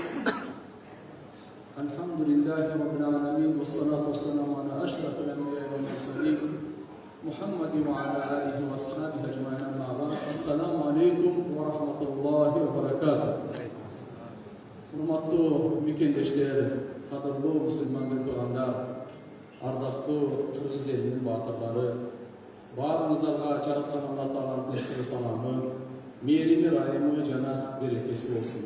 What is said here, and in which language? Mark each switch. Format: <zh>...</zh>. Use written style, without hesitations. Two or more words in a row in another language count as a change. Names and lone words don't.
<ar>الحمد لله رب العالمين والصلاة والسلام على أشرف الأنبياء والمرسلين محمد وعلى آله وأصحابه أجمعين أما بعد السلام عليكم ورحمة الله وبركاته.</ar> <ky>Урматтуу мекендештер, кадырлуу мусулман туугандар, ардактуу кыргыз элинин баатырлары, баарыңыздарга жараткан Алла Тааланын тынчтыгы саламы, мээрими райымы жана берекеси болсун.</ky>